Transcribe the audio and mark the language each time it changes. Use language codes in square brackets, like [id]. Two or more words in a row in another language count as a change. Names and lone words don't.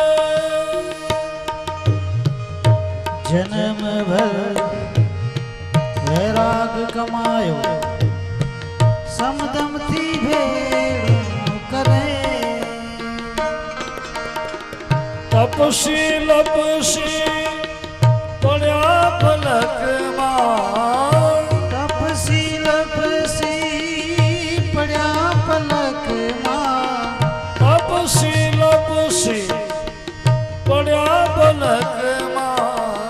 [hi] जन्म भर वैराग कमायो समदमથી [gu] ભેળું કરે તપસી લપસી પડ્યા પલકમાં તપસી લપસી પડ્યા પલકમાં તપસી લપસી પડ્યા પલકમાં